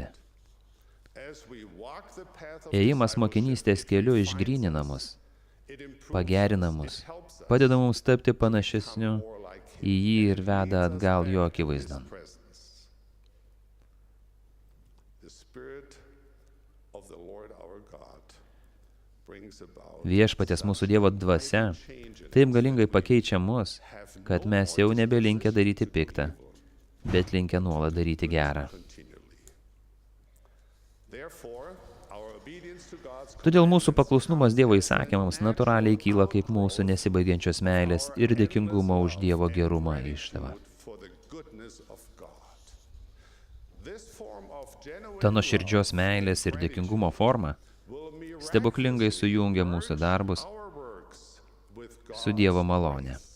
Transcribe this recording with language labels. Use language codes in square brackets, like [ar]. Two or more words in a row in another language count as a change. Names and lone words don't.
[en] as we walk the path of [lt] Ėjimas mokinystės keliu išgrynina mus, [en] it improves [lt] pagerina mus, padeda mums tapti panašesniu į jį ir veda atgal jo akivaizdon. [en] presence. The Spirit of the Lord our God brings about [lt] Viešpaties mūsų Dievo dvasia taip galingai pakeičia mus, kad mes jau nebelinkę daryti piktą, bet linkę nuolat daryti gerą. [en] continually. Therefore, our [lt] Todėl mūsų paklusnumas Dievo įsakymams natūraliai kyla kaip mūsų nesibaigiančios meilės ir dėkingumo už Dievo gerumą išdava. Ta nuoširdžios meilės ir dėkingumo forma stebuklingai sujungia mūsų darbus su Dievo malone.